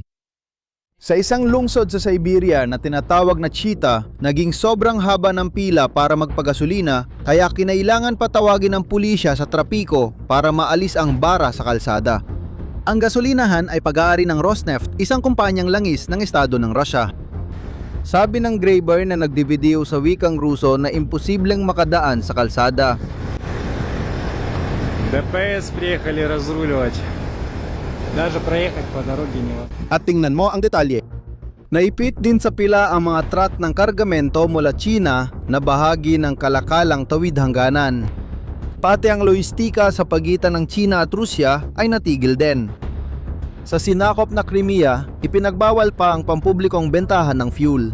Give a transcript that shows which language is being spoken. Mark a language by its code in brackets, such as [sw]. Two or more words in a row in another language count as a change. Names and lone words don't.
[tl] Sa isang lungsod sa Siberia na tinatawag na Chita, naging sobrang haba ng pila para magpagasolina kaya kinailangan patawagin ng pulisya sa trapiko para maalis ang bara sa kalsada. Ang gasolinahan ay pag-aari ng Rosneft, isang kumpanyang langis ng estado ng Russia. Sabi ng Graeber na nagdividiyo sa wikang Ruso na imposibleng makadaan sa kalsada. [ru] ДПС приехали разруливать. Даже проехать по дороге невозможно. [tl] At tingnan mo ang detalye. Naipit din sa pila ang mga truck ng kargamento mula China na bahagi ng kalakalang tawid hangganan. Pati ang logistika sa pagitan ng China at Rusya ay natigil din. Sa sinakop na Crimea, ipinagbawal pa ang pampublikong bentahan ng fuel.